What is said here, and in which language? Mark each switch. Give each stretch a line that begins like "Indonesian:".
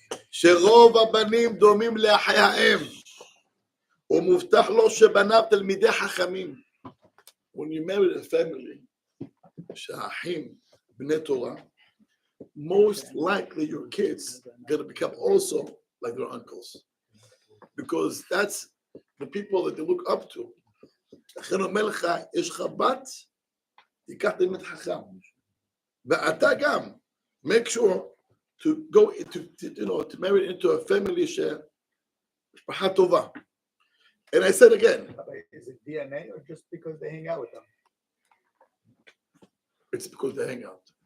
Hebrew: שרוב הבנים דומים לאחי האם, ומובטח לו שבניו תלמידי חכמים.
English: When you marry a family,
Hebrew: שהאחים בני תורה,
English: most likely your kids are going to become also like their uncles, because that's the people that they look up to.
Hebrew: לכן אומר לך, יש לך בת, תיקח תלמיד חכם. ואתה גם,
English: make sure to go to marry into a family
Hebrew: משפחה טובה.
English: And I said again, is it DNA or just because they hang out with them? it's because they hang out.